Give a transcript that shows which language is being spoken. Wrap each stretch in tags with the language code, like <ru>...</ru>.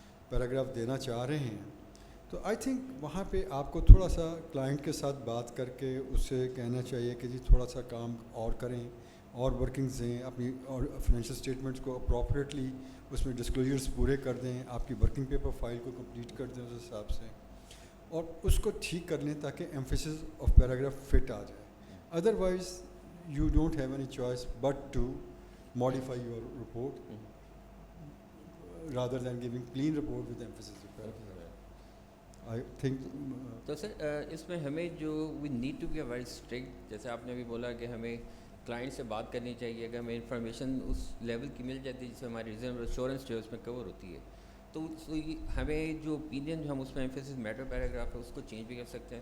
<hi>Paragraph देना चाह रहे हैं, तो</hi> <en>I think</en> <hi>वहाँ पे आपको थोड़ा सा क्लाइंट के साथ बात करके उससे कहना चाहिए कि जी थोड़ा सा काम और करें और वर्किंग्स दें अपनी और फाइनेंशियल स्टेटमेंट्स को अप्रोप्रिएटली उसमें डिस्क्लोजर्स पूरे कर दें, आपकी वर्किंग पेपर फाइल को कंप्लीट कर दें उस हिसाब से और उसको ठीक कर लें ताकि एम्फेसिस ऑफ पैराग्राफ फिट आ जाए.</hi> <en>Otherwise you don't have any choice but to modify your report rather than giving clean report with emphasis of paragraph. I think</en> <hi>तो सर इसमें हमें जो</hi> <en>we need to be very strict,</en> <hi>जैसे आपने भी बोला कि हमें क्लाइंट से बात करनी चाहिए, अगर हमें इंफॉर्मेशन उस लेवल की मिल जाती है जिससे हमारी रीजनेबल एश्योरेंस जो है उसमें कवर होती है, तो हमें जो ओपिनियन जो हम उसमें एम्फेसिस मैटर पैराग्राफ है उसको चेंज भी कर सकते हैं.</hi>